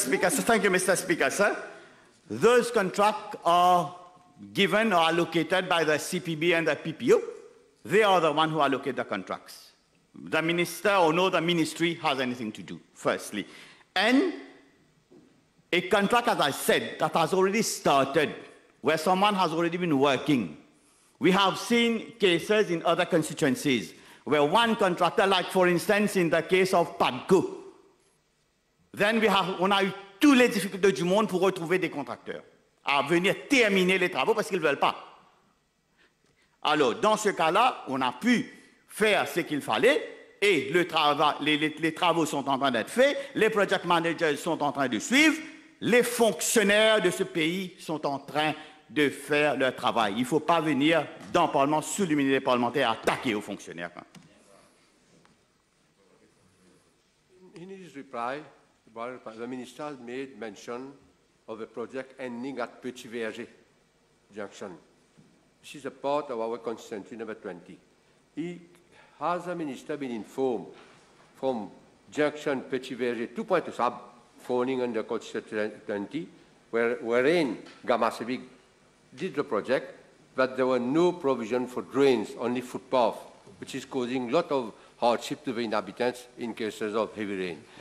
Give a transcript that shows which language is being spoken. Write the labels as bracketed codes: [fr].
[en] Speaker, sir, thank you, Mr. Speaker, sir. Those contracts are given or allocated by the CPB and the PPO. They are the ones who allocate the contracts. The minister or no the ministry has anything to do, firstly. And a contract, as I said, that has already started, where someone has already been working. We have seen cases in other constituencies where one contractor, like for instance in the case of PADCO, then [fr] on a eu toutes les difficultés du monde pour retrouver des contracteurs à venir terminer les travaux parce qu'ils ne veulent pas. Alors, dans ce cas-là, on a pu faire ce qu'il fallait et les travaux sont en train d'être faits, les project managers sont en train de suivre, les fonctionnaires de ce pays sont en train de faire leur travail. Il ne faut pas venir dans le Parlement, sous l'immunité parlementaire, attaquer aux fonctionnaires. [en] In his reply, the minister has made mention of a project ending at Petit Verger Junction. This is a part of our constituency number 20. Has the minister been informed from Junction Petit Verger to Pointe Sab, falling under constituency 20, wherein Gamasevic did the project, but there were no provision for drains, only footpath, which is causing a lot of hardship to the inhabitants in cases of heavy rain.